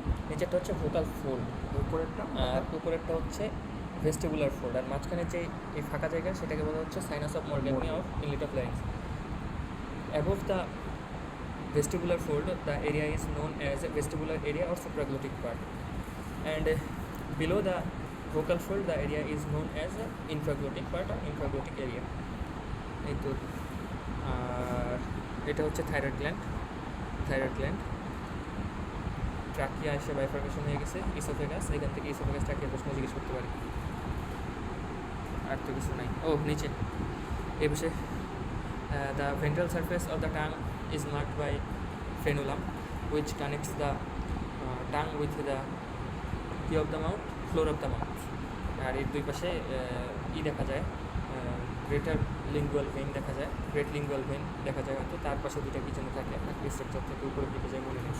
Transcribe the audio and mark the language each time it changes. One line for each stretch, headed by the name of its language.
Bangla: নিচেরটা হচ্ছে vocal fold, উপরেরটা হচ্ছে ভেস্টিবুলার ফোল্ড, আর মাঝখানে যে এই ফাঁকা জায়গা সেটাকে বলা হচ্ছে sinus of মরগ্যাগনি of inlet of larynx.
English: Above the vestibular fold the area is known as a vestibular area or supraglottic part, and below the vocal fold the area is known as a infraglottic part or infraglottic area.
Bangla: এই তো আর এটা হচ্ছে thyroid gland. Trachea এসে bifurcation হয়ে গেছে, oesophagus, এখান থেকে oesophagus trachea প্রশ্ন জিজ্ঞেস করতে পারি, আর তো কিছু নাই. ও নিচে এই বিষয়ে
English: The ventral surface of the tongue is marked by frenulum, which connects the tongue with the key of the mouth, floor of the mouth.
Bangla: আর এর দুই পাশে দেখা যায়, গ্রেটার লিঙ্গুয়াল ভেইন দেখা যায়, গ্রেট লিঙ্গুয়াল ভেইন দেখা যায় হয়তো, তার পাশে দুটো কি যেন থাকে, একটা স্ট্রাকচার থেকে উপরের দিকে যায় মনে নেই,